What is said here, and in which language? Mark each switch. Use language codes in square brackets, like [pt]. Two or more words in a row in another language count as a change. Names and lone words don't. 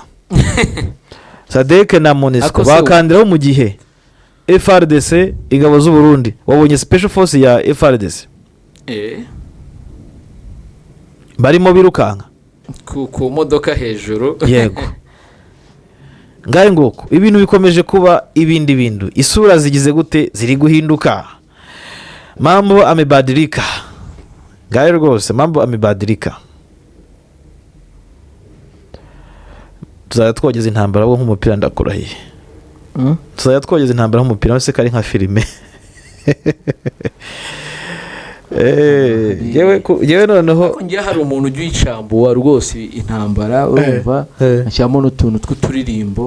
[rw] SADC na MONUSCO bakandiraho mu gihe FRDC ingabo z'u Burundi, wabonye [en] special force [rw] ya FRDC barimo birukanka ku modoka hejuru. Yego. Ngaye nguko ibintu bikomeje kuba ibindi bintu, isura zigize gute, ziri guhinduka. [sw] Mambo amebadilika. [rw] Ngaye rwose [sw] mambo amebadilika. [rw] Tuzajya twogeza intambara wo nk'umupira ndakurahiye. Tuzajya twogeza intambara nk'umupira wese kari nka filime. Yewe noneho ngiye hari umuntu ujya uyicambuwa rwose intambara, urumva ashyiramo n'utuntu tw'uturirimbo.